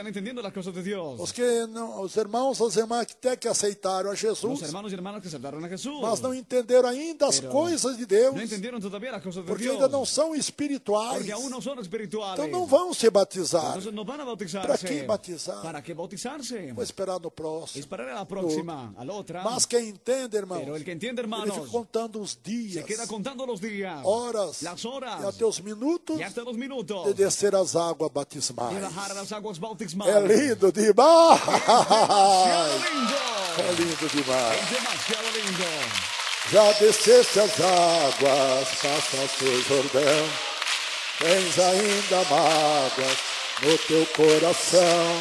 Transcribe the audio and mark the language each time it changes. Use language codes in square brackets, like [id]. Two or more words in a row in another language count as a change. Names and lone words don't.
[pt] Os irmãos e as irmãs que até que aceitaram a Jesus, mas não entenderam ainda as coisas de Deus, porque ainda não são espirituais. Então não vão se batizar. Para que batizar? Vou esperar no próximo. [es] Esperaré la próxima, a la otra. [pt] Mas quem entende, irmãos, [es] pero el que entiende, hermanos, [pt] ele fica contando os dias, [es] se queda contando los días, [pt] horas, [es] las horas, [pt] e até os minutos, [es] y hasta los minutos, [pt] de descer as águas batismais. [es] de bajar las aguas bautismales. [pt] É lindo demais. É lindo demais. [es] É demasiado lindo. [pt] Já desceste as águas, passaste o Jordão, tens ainda mágoas no teu coração.